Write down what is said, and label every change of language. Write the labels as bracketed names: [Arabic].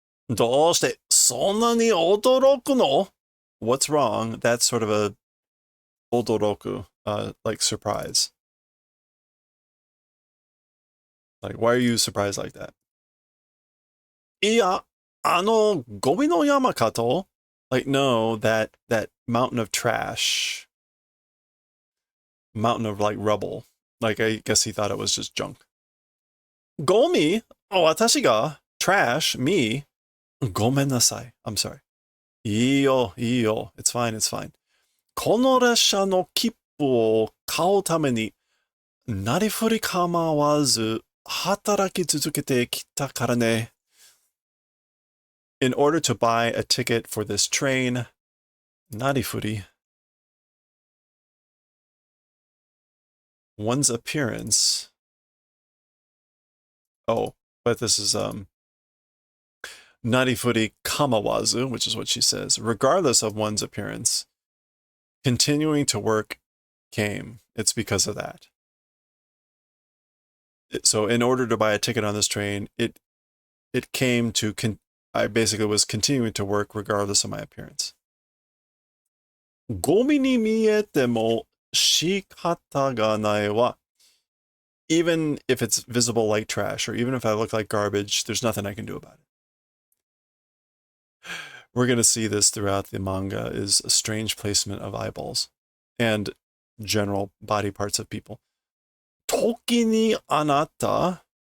[Japanese] どうしてそんなに驚くの? [English] What's wrong? That's sort of a odoroku, like surprise. Like, why are you surprised like that? [Japanese] いや、ゴミの山かと? [English] Like, no, that mountain of trash. Mountain of, like, rubble. Like, I guess he thought it was just junk. [Japanese] ゴミ? [English] Oh, [Japanese] 私が? [English] Trash? Me? [Japanese] ごめんなさい. [English] I'm sorry. [Japanese] いいよ. [English] It's fine. [Japanese] この列車の切符を買うために、なりふり構わず働き続けてきたからね. [English] In order to buy a ticket for this train, なりふり. One's appearance. Oh, but this is narifuri kamawazu, which is what she says. Regardless of one's appearance, continuing to work came. It's because of that. So in order to buy a ticket on this train, it came to I basically was continuing to work regardless of my appearance. [Japanese] ゴミに見えても仕方がないわ. [English] Even if it's visible like trash, or even if I look like garbage, there's nothing I can do about it. We're going to see this throughout the manga, is a strange placement of eyeballs and general body parts of people. [Japanese] 時にあなた.